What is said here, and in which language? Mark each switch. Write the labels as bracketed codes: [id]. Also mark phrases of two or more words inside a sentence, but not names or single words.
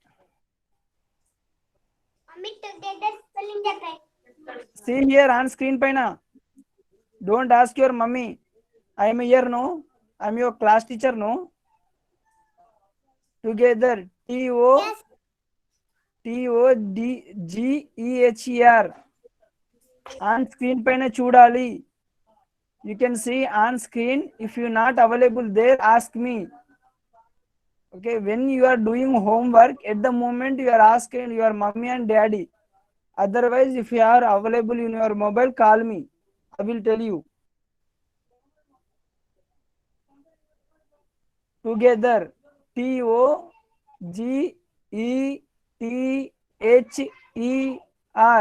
[en] Mommy, together spelling that right. See here on screen paina. Don't ask your mummy. I am here, no? I am your class teacher, no? Together. Yes. T-O-D-G-E-H-E-R. On screen [te] పైన చూడాలి. [en] You can see on screen. If you not available there, ask me. Okay, when you are doing homework, at the moment you are asking your mommy and daddy. Otherwise, if you are available in your mobile, call me. I will tell you. Together. T-O-G-E-T-H-E-R.